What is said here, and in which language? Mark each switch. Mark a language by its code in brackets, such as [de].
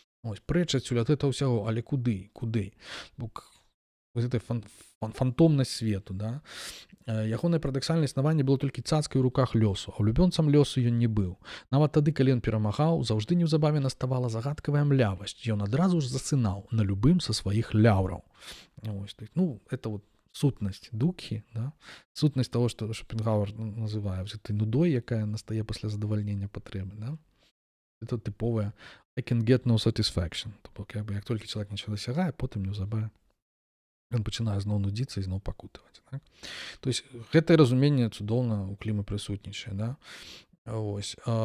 [be] Ось, прэч адсюль ад гэтага ўсяго, але куды? Гэта фантомнасць свету, да? Ягонае парадаксальнае існаванне было толькі цацкай у руках лёсу, а улюбёнцам лёсу ён не быў. Нават тады, калі ён перамагаў, заўжды неўзабаве наставала загадкавая млявасць. Ён адразу ж засынаў на любым са сваіх ляўраў. Ось, это вот сутнасць дукхі, да? Сутнасць того, што Шопенгауэр называе гэтай нудой, якая настае пасля задавальнення патрэбы, да? Это тыповая [en] I can get no satisfaction. [be] То бок, як толькі чалавек нечага дасягае, потым неўзабаве ён пачынае зноў нудзіцца і зноў пакутаваць. Так? То есть гэтае разуменне цудоўна ў Клімы прысутнічае. Да? Ось.